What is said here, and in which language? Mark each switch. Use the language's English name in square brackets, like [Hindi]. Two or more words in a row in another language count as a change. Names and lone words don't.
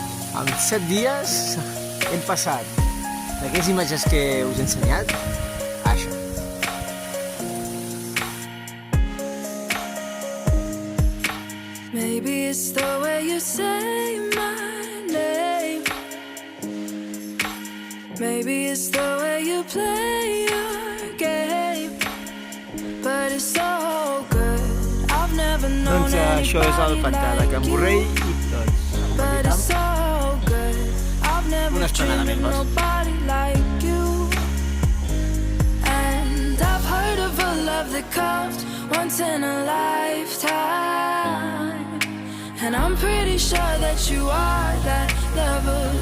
[Catalan] En 7 dies hem passat d'aquestes imatges que us he ensenyat a això. [English] Maybe it's the way you say my name. Maybe it's the way you play your game. But it's so good. I've never known [Catalan] Doncs això és el pantà de Can Borrell i doncs [English] but it's so good. I've never [Catalan] una estrenada [English] dreamed [Catalan] més, [English] of nobody like you. And I've heard of a love that comes once in a lifetime. And I'm pretty sure that you are that love